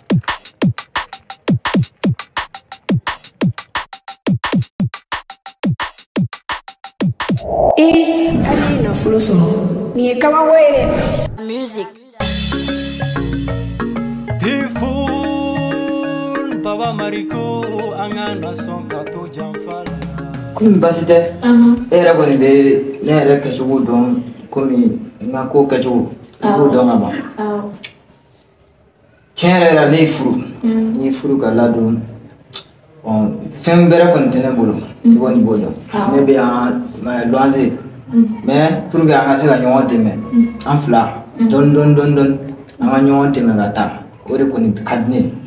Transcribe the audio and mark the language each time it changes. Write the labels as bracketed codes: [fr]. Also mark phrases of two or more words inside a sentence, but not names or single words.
[bm] Ali ye nafolo sɔrɔ nin ye kabako ye dɛ. Music. Baba Mariko angana son kato janfala. Komi basi tɛ e yɛrɛ kɔni bɛ ne yɛrɛ kɛcogo dɔn komi n ka ko kɛcogo i b'o dɔn ka ban. Tiɲɛ yɛrɛ la ne ye furu n ye furu ka ladon fɛn bɛrɛ kɔni tɛ ne bolo i kɔni b'o dɔn ne bɛ yan luwanse [fr] mais pour que [bm] an ka se ka ɲɔgɔn dɛmɛ an fila dɔɔni an ka ɲɔgɔn dɛmɛ ka taa o de kɔni ka di ne ye.